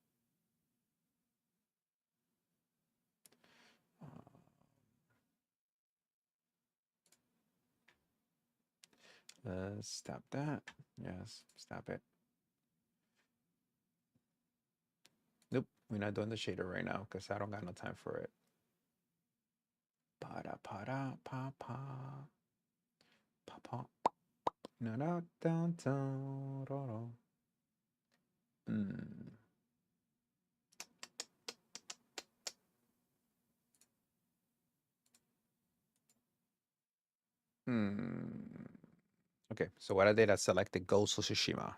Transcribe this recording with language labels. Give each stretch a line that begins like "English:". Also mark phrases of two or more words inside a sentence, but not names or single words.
English: Let's stop that. Yes, stop it. Nope. We're not doing the shader right now because I don't got no time for it. Pa-da, pa-da, pa-pa. Pa-pa. Na-da, down, down, da-da. Okay, so what I did, I selected Ghost of Tsushima.